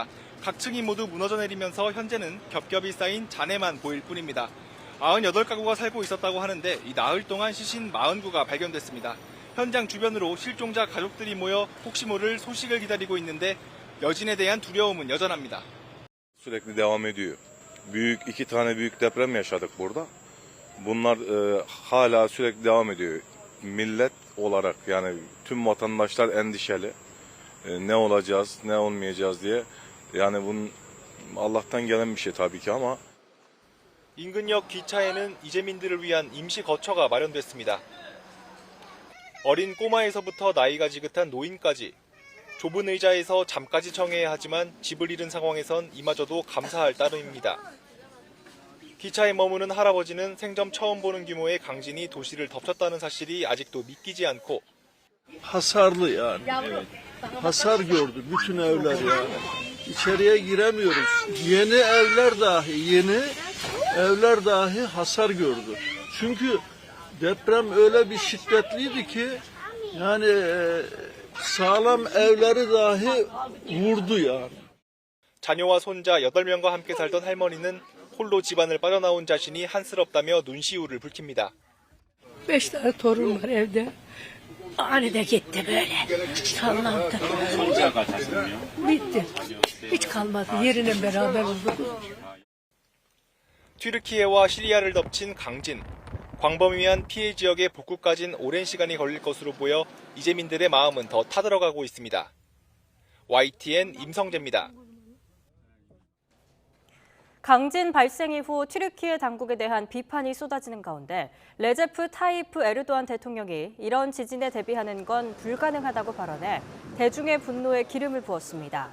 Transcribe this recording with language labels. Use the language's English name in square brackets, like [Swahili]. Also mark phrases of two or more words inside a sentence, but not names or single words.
[Korean] 각 층이 모두 무너져 내리면서 현재는 겹겹이 쌓인 잔해만 보일 뿐입니다. 98가구가 살고 있었다고 하는데 이 나흘 동안 시신 49구가 발견됐습니다. 현장 주변으로 실종자 가족들이 모여 혹시 모를 소식을 기다리고 있는데 여진에 대한 두려움은 여전합니다. [Turkish] Sürekli devam ediyor. İki tane büyük deprem yaşadık burada. Bunlar hala sürekli devam ediyor. Millet olarak yani tüm vatandaşlar endişeli. Ne olacağız, ne olmayacağız diye. Yani bunun Allah'tan gelen bir şey tabii ki ama [Korean] 인근역 기차에는 이재민들을 위한 임시 거처가 마련됐습니다. 어린 꼬마에서부터 나이가 지긋한 노인까지 좁은 의자에서 잠까지 청해야 하지만 집을 잃은 상황에선 이마저도 감사할 따름입니다. 기차에 머무는 할아버지는 생전 처음 보는 규모의 강진이 도시를 덮쳤다는 사실이 아직도 믿기지 않고 [Turkish] Hasarlı yani. Evet. Hasar gördü bütün evler yani. İçeriye giremiyoruz. Yeni evler dahi hasar gördü. Çünkü deprem öyle bir şiddetliydi ki yani sağlam evleri dahi vurdu yani. [Korean] 자녀와 손자 8명과 함께 살던 할머니는 홀로 집안을 빠져나온 자신이 한스럽다며 눈시울을 붉힙니다. [Turkish] 5 tane torun var evde. Anide gitti böyle. Sallandı. Bitti. Hiç kalmadı. Yerine beraber oldu. [Korean] 튀르키예와 시리아를 덮친 강진. 광범위한 피해 지역의 복구까진 오랜 시간이 걸릴 것으로 보여 이재민들의 마음은 더 타들어가고 있습니다. YTN 임성재입니다. 강진 발생 이후 튀르키예 당국에 대한 비판이 쏟아지는 가운데 레제프 타이프 에르도안 대통령이 이런 지진에 대비하는 건 불가능하다고 발언해 대중의 분노에 기름을 부었습니다.